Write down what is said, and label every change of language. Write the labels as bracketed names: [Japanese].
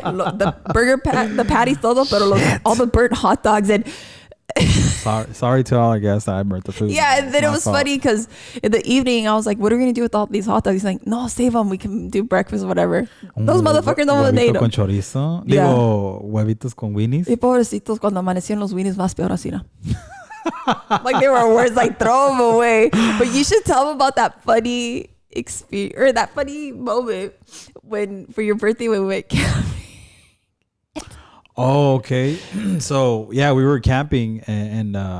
[English] The burger the patties, [Spanish] todo, pero [English] all the burnt hot dogs. And sorry to all our guests that I burnt the food. Yeah, and then it was funny because in the evening, I was like, what are we going to do with all these hot dogs? He's like, no, save them. We can do breakfast or whatever. Those motherfuckers don't want to eat them. [Spanish] Con chorizo. Digo, huevitos con Winnies. Y pobrecitos, cuando amanecieron los Winnies, más peor así, ¿no? [English] Like, they were worse, like, throw them away. But you should tell them about that funny experience, or that funny moment when, for your birthday, when we went camping. Oh, okay. So yeah, we were camping and